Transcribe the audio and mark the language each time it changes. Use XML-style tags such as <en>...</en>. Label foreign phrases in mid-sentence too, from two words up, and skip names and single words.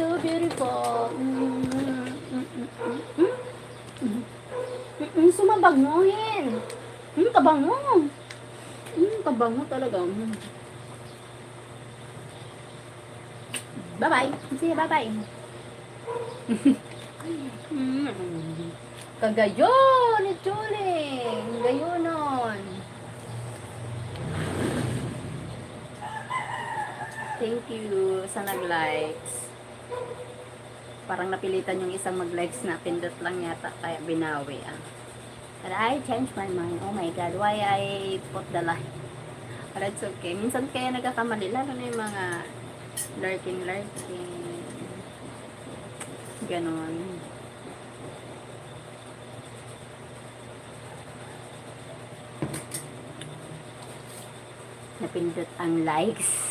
<en>beautiful.</en> <bik>Sumabanguhin. Kabango. Kabango talaga.</bik> <en>Bye-bye. See you, bye-bye.</en> <bik>Kagayon ni Chuling. Gayonon.</bik> <en>Thank you</en> <tl>sa nag-likes. Parang napilitan yung isang mag-likes na pindot lang yata kaya binawi</tl> <en>But I changed my mind. Oh my God, why I put the like? But it's okay.</en> <tl>Minsan kaya nagkakamali, lalo na yung mga lurking. Ganon. Napindot ang likes.</tl>